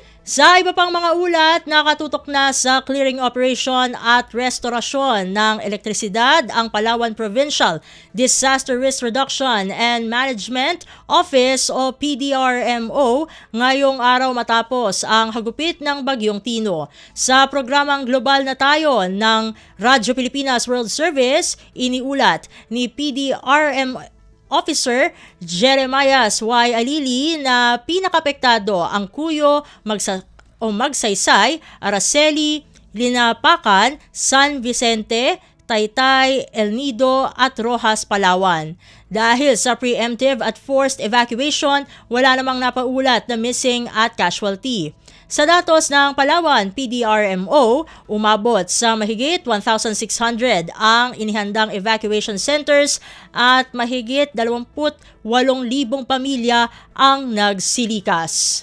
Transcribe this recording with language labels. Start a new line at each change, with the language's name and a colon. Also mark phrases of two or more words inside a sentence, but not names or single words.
Filipino: Sa iba pang mga ulat, nakatutok na sa
English: clearing operation
Filipino: at restorasyon ng elektrisidad ang Palawan Provincial Disaster Risk Reduction and Management Office o PDRMO ngayong araw matapos ang hagupit ng Bagyong Tino. Sa programang Global na Tayo ng Radyo Pilipinas World Service, iniulat ni PDRMO Officer Jeremias Y. Alili na pinakapektado ang Cuyo, Magsaysay, Araceli, Linapacan, San Vicente, Taytay, El Nido at Rojas, Palawan. Dahil sa preemptive at
English: forced evacuation,
Filipino: wala namang napaulat na missing at casualty. Sa datos ng Palawan PDRMO, umabot sa mahigit 1,600 ang inihandang
English: evacuation centers
Filipino: at mahigit 28,000 pamilya ang nagsilikas.